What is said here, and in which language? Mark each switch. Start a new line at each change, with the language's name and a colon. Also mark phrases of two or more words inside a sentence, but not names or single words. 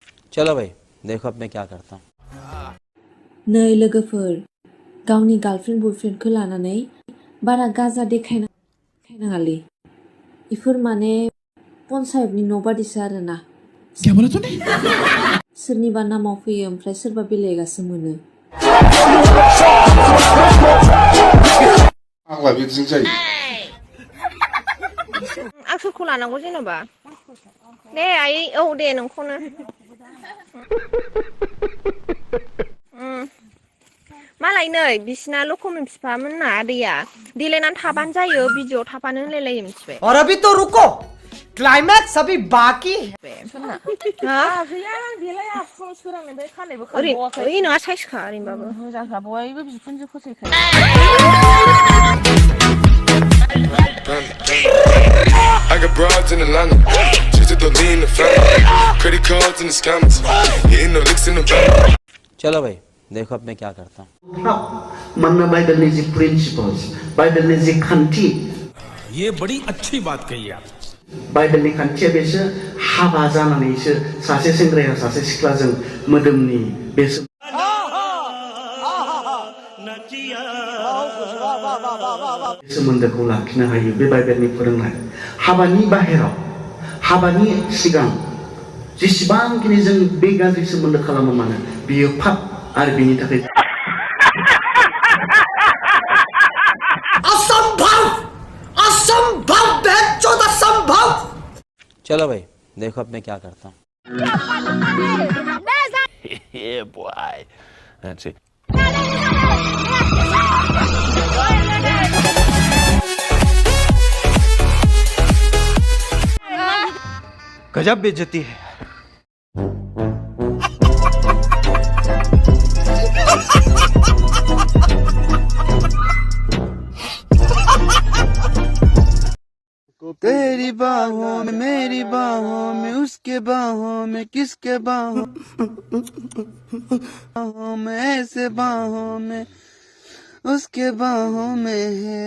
Hindi: चलो भाई देखो अब मैं क्या करता हूँ।
Bodo: नै लोगोफोर गावनि गार्लफ्रेन्ड बयफ्रेन्डखौ लानानै बारा गाजा देखायनाङालै इफोर माने पन्सायतनि न' बादिसो आरोना सोरनिबा नामाव फैयो ओमफ्राय सोरबा बेलेगासो मोनो। आंलाय बिदिजों जायो। आं सोरखौ लानांगौ जेनेबा दे आइ औ दे नोंखौनो मालाय नै बिसिना लखमनि बिफामोनना आदैया देलायनानै थाबानो जायो भिडिअ थाफानो होनलायलायो मिथिबाय।
Hindi: और अभी तो रुको क्लाइमैक्स अभी बाकी
Bodo: ओरै नङा साइसखा ओरैनोबाबो मोजांखा बयबो बिखुनजो फसायखायो।
English: I got broads in Atlanta, just to lean the family, credit cards in the scammers, hitting the licks in the van.
Hindi: चलो भाई देखो अब मैं क्या करता हूँ।
Bodo: मानना बाइबल ने जी प्रिंसिपल्स बाइबल ने जी खान्थि
Hindi: ये बड़ी अच्छी बात कही आप
Bodo: बाइबल नि खान्थिया बेसो हाबा जानानैसो सासे सेंग्राया सासे सिख्लाजों मोदोमनि बेसो सोमोन्दोखौ लाखिनो हायो बे बाइबेलनि फोरोंनाय हाबानि बाहेराव हाबानि सिगां जेसेबांखिनि जों बे गाज्रि सोमोन्दो खालामो मानो बियो पाप आरो बिनि थाखाय
Hindi: असंभव असंभव बेचोद असंभव। चलो भाई देखो अब मैं क्या करता हूँ।
English: Yeah, boy. That's it.
Hindi: गजब बेइज्जती है। तेरी बाहों में मेरी बाहों में उसके बाहों में किसके बाहों में ऐसे बाहों में उसके बाहों में है।